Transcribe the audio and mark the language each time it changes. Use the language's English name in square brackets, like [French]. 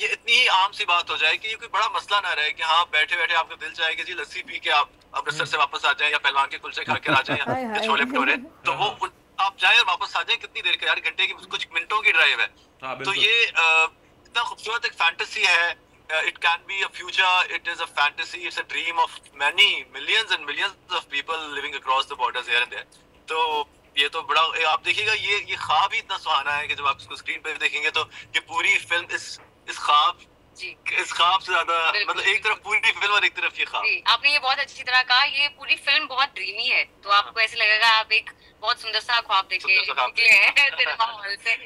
[Hindi] ये इतनी ही आम सी बात हो जाए कि ये कोई बड़ा मसला ना रहे कि हाँ बैठे बैठे आपको दिल चाहे कि जी लस्सी पी के आप अमृतसर से वापस आ जाए या पहलवान के कुलचे खा के आ जाए या छोले भटूरे, तो वो आप जाए और वापस आ जाए। कितनी देर का यार, घंटे की कुछ मिनटों की ड्राइव है। तो ये इतना खूबसूरत एक फैंटेसी है। [English] It can be a future, it is a fantasy, it's a dream of many millions and millions of people living across the borders here and there. [Hindi] तो ये तो बड़ा, आप देखिएगा ये ख्वाब ही इतना सुहाना है कि जब आप इसको स्क्रीन पे देखेंगे तो ये पूरी फिल्म इस ख्वाब से ज्यादा, मतलब एक तरफ पूरी फिल्म और एक तरफ ये ख्वाब। आपने ये बहुत अच्छी तरह कहा, ये पूरी फिल्म बहुत ड्रीमी है, तो आपको ऐसे लगेगा आप एक बहुत सुंदर सा ख्वाब देखे निकले हैं सिनेमा हॉल से।